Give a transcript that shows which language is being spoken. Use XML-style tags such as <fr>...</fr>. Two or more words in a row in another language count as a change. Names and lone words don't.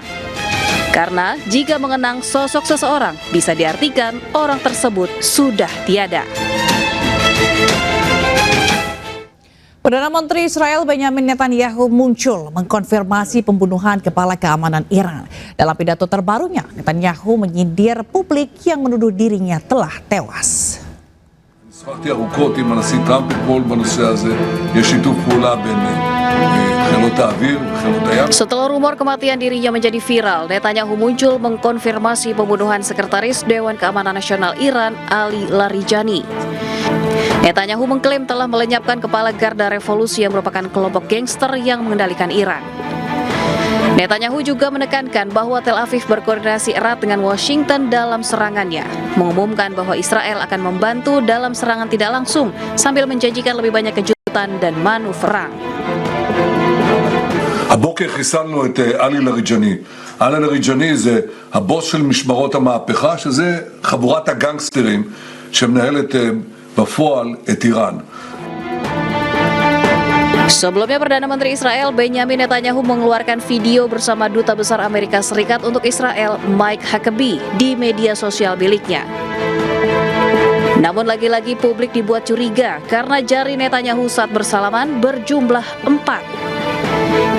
<id>Karena jika mengenang sosok seseorang, bisa diartikan orang tersebut sudah tiada. Perdana Menteri Israel Benyamin Netanyahu muncul mengkonfirmasi pembunuhan kepala keamanan Iran. Dalam pidato terbarunya, Netanyahu menyindir publik yang menuduh dirinya telah tewas.</id> <he>שוחחתי ארוכות עם הנשיא טראמפ אתמול בנושא הזה. יש שיתוף פעולה בין חילות האוויר וחילות הים.</he> <id>Setelah rumor kematian dirinya menjadi viral, Netanyahu muncul mengkonfirmasi pembunuhan Sekretaris Dewan Keamanan Nasional Iran, Ali Larijani. Netanyahu mengklaim telah melenyapkan kepala Garda Revolusi yang merupakan kelompok gangster yang mengendalikan Iran. Netanyahu juga menekankan bahwa Tel Aviv berkoordinasi erat dengan Washington dalam serangannya, mengumumkan bahwa Israel akan membantu dalam serangan tidak langsung sambil menjanjikan lebih banyak kejutan dan manuver perang.</id> <he>הבוקר חיסלנו את עלי לריג'ני. עלי לריג'ני זה הבוס של משמרות המהפכה, שזה חבורת הגנגסטרים שמנהלת בפועל את איראן.</he> <id>Sebelumnya Perdana Menteri Israel Benyamin Netanyahu mengeluarkan video bersama Duta Besar Amerika Serikat untuk Israel Mike Huckabee di media sosial miliknya. Namun lagi-lagi publik dibuat curiga karena jari Netanyahu saat bersalaman berjumlah 4.</id>